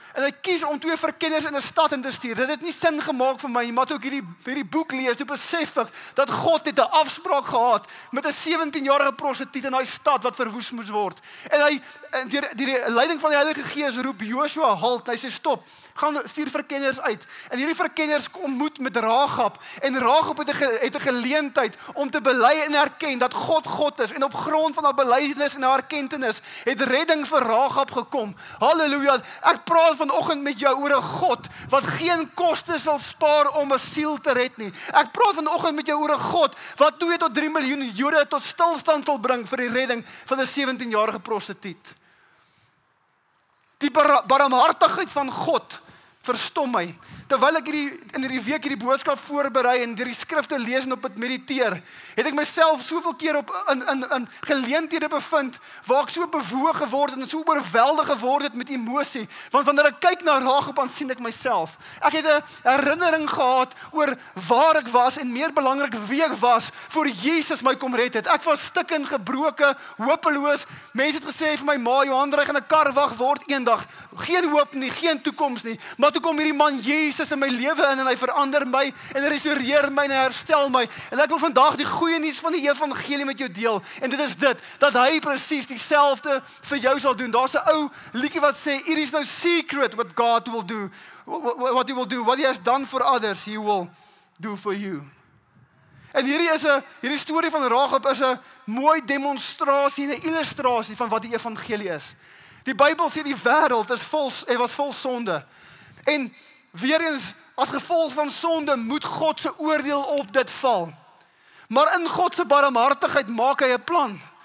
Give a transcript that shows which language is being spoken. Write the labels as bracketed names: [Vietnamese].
[Afrikaans] En hy kies om 2 verkenners in 'n stad in te stuur. Dit het nie sin gemaak vir my nie, maar toe ek hierdie boek lees, toe besef ek dat God het 'n afspraak gehad met 'n 17-jarige prostituut in daai stad wat verwoes moes word. En hy deur die leiding van die Heilige Gees roep Joshua halt. Hy sê stop. Gaan stuur verkenners uit. En hierdie verkenners ontmoet met Rahab. En Rahab het 'n geleentheid om te bely en erken dat God God is. En op grond van haar belydenis en haar erkenning het redding vir Rahab gekom. Halleluja. Ek praat vanoggend met jou oor 'n God wat geen koste sal spaar om 'n siel te red nie. Ek praat vanoggend met jou oor 'n God wat 2 tot 3 miljoen Jode tot stilstand sal bring vir die redding van 'n 17-jarige prostituut. Die barmhartigheid van God verstom my. Terwyl ek in hierdie week hierdie boodskap voorberei en deur die skrifte lees en op dit mediteer, het ek myself soveel keer in geleenthede bevind waar ek so bewoog geword het en so oorweldig geword het met emosie. Want wanneer ek kyk na Rahab, dan sien ek myself. Ek het 'n herinnering gehad oor waar ek was en meer belangrik wie ek was voor Jesus my kom red het. Ek was stikkend, gebroken, hopeloos. Mense het gesê vir my, "Ma, Johan, jy gaan 'n kar wag word eendag." Geen hoop nie, geen toekoms nie. Maar toe kom hierdie man Jesus in my lewe in en hy verander my en hy restoreer my en hy herstel my. En ek wil vandag die goeie nuus van die evangelie met jou deel. En dit is dit, dat hy presies dieselfde vir jou sal doen. Daar's 'n ou liedjie wat sê, [English] "It is no secret what God will do. What he will do. What he has done for others, he will do for you." [Afrikaans] En hierdie storie van Rahab is 'n mooi demonstrasie en 'n illustrasie van wat die evangelie is. Die Bybel sê die wêreld was vol sonde. En weer eens, as gevolg van sonde moet God se oordeel op dit val. Maar in God se barmhartigheid maak hy 'n plan.